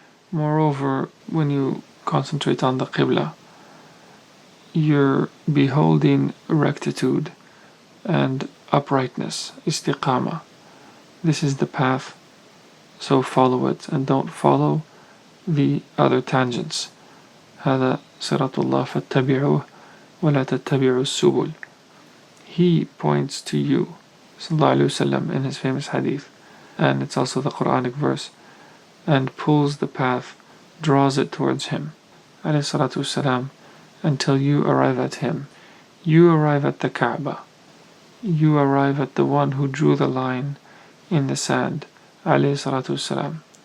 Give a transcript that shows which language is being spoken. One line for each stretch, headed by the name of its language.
English: Moreover, when you concentrate on the Qibla, you're beholding rectitude and uprightness, istiqama. This is the path, so follow it and don't follow the other tangents.
Arabic: هذا صراط الله فاتبعوه ولا تتبعوا السبل.
English: He points to you, sallallahu alaihi wasallam, in his famous hadith, and it's also the Quranic verse, and pulls the path, draws it towards him, alayhi salatu wasalam, until you arrive at him. You arrive at the Kaaba. You arrive at the one who drew the line in the sand, alayhi salatu wasalam.